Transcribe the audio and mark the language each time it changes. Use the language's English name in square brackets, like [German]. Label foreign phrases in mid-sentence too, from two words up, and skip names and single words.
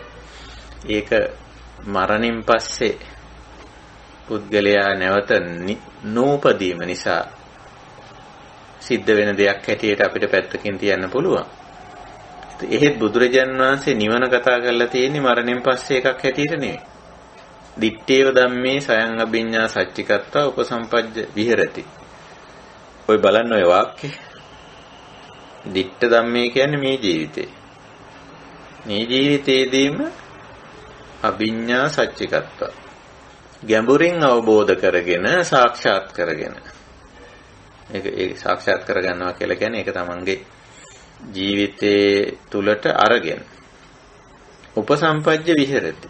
[Sinhala] ඒක මරණින් පස්සේ පුද්ගලයා නැවත නූපදීම නිසා සිද්ධ වෙන දෙයක් හැටියට අපිට පැත්තකින් තියන්න පුළුවන්. එහෙත් බුදුරජාණන් වහන්සේ නිවන කතා කරලා තියෙන්නේ මරණයෙන් පස්සේ එකක් හැටියට නෙවෙයි. [Pali] දිත්තේව ධම්මේ සයං අභිඤ්ඤා සච්චිකත්වා උපසම්පජ්ජ විහෙරති. [Sinhala] ඔය බලන්න ඔය වාක්‍යෙ. [Pali] දිත්ත ධම්මේ [Sinhala] කියන්නේ මේ ජීවිතේ. මේ ජීවිතේදීම [Pali] අභිඤ්ඤා සච්චිකත්වා [Sinhala] ගැඹුරින් අවබෝධ කරගෙන සාක්ෂාත් කරගෙන ඒක සාක්ෂාත් කරගන්නවා කියලා කියන්නේ ඒක තමන්ගේ ජීවිතේ තුලට අරගෙන [Pali] උපසම්පජ්ජ විහෙරති.